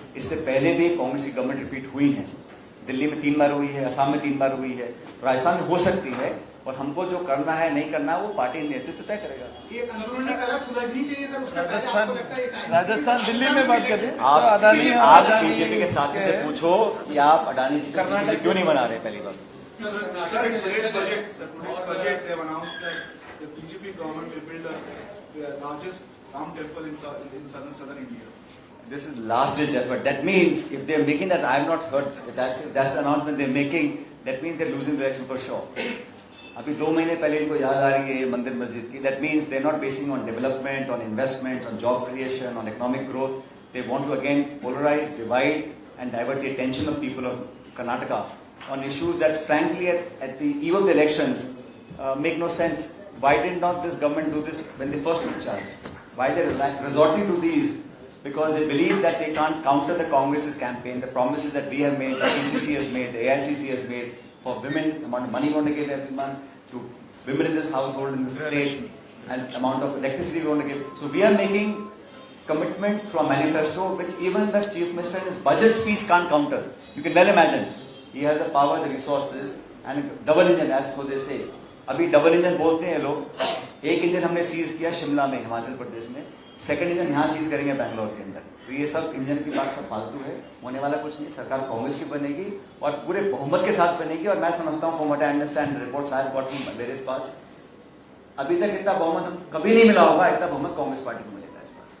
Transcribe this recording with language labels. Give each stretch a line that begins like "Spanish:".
Hindi: इससे पहले भी कांग्रेस की गवर्नमेंट रिपीट हुई है, दिल्ली में 3 बार हुई है, असम में 3 बार हुई है, तो राजस्थान में हो सकती है। और हमको जो करना है नहीं करना है वो पार्टी नेतृत्व तय करेगा। ये अंदरूनी कलह सुलझनी चाहिए सर, उससे पहले आपको लगता है टाइम राजस्थान दिल्ली में बात कर रहे हैं। आप बीजेपी के साथी से पूछो कि आप अडानी जी को क्यों नहीं बना रहे, पहली बार।
English: Sir, in today's budget, they have announced that the BJP government will build the largest Ram temple in southern India. This is last ditch effort. That means if they are making that, I have not heard. That's the announcement they are making. That means they are losing the election for sure.
Hindi: अभी 2 महीने पहले इनको याद आ रही है ये मंदिर मस्जिद की.
English: That means they are not basing on development, on investments, on job creation, on economic growth. They want to again polarize, divide, and divert the attention of people of Karnataka on issues that, frankly, at the eve of the elections, make no sense. Why did not this government do this when they first took charge? Why they are resorting to these? Because they believe that they can't counter the Congress's campaign, the promises that we have made, the PCC has made, the AICC has made for women, the amount of money we want to give every month to women in this household, in this state, and amount of electricity we want to give. So we are making commitment through a manifesto which even the Chief Minister in his budget speech can't counter. You can well imagine. He has the power, the resources and double engine as so they say.
Hindi: अभी double engine बोलते हैं लोग. एक engine हमने seize किया शिमला में, हिमाचल प्रदेश में. Second engine यहाँ सीज करेंगे बैंगलोर के अंदर. तो ये सब इंजन की बात सब फालतू है, होने वाला कुछ नहीं. सरकार कांग्रेस की बनेगी और पूरे बहुमत के साथ बनेगी. और मैं समझता हूँ,
English: for what I understand reports I have got from various parts,
Hindi: अभी तक इतना बहुमत कभी नहीं मिला होगा, इतना बहुमत कांग्रेस पार्टी को मिलेगा इस बार.